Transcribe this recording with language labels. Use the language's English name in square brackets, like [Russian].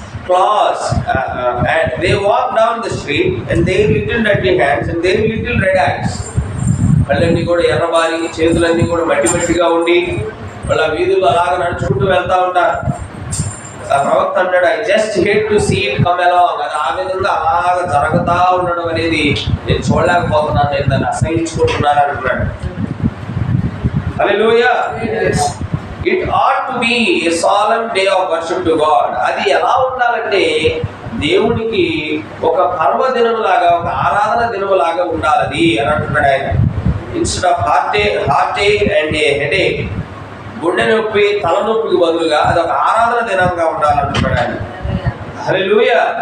[English] Class and they walk down the street and their little dirty hands and their little red eyes. [Telugu] కళ్ళన్నీ కూడా ఎర్రబారి, చేతులన్నీ కూడా మట్టి మట్టిగా ఉండి వాళ్ళ వీధులు అలాగ నడుచుకుంటూ వెళ్తా ఉంటారు. ఆ ప్రవక్త అంటాడు, [English] I just hate to see it come along. [Telugu] అది ఆ విధంగా అలాగ జరుగుతా ఉండడం అనేది నేను చూడలేకపోతున్నాను, నేను దాన్ని అసహించుకుంటున్నాను అంటున్నాడు. హల్లెలూయా. [English] It ought to be a solemn day of worship to God. [Telugu] అది ఎలా ఉండాలంటే దేవునికి ఒక పర్వదినములాగా, ఒక ఆరాధన దినములాగా ఉండాలి అని అంటున్నాడు ఆయన. [English] instead of heart and a headache, [Telugu] గుండె నొప్పి తలనొప్పికి బదులుగా అది ఒక ఆరాధన దినంగా ఉండాలంటున్నాడు ఆయన. హల్లెలూయా.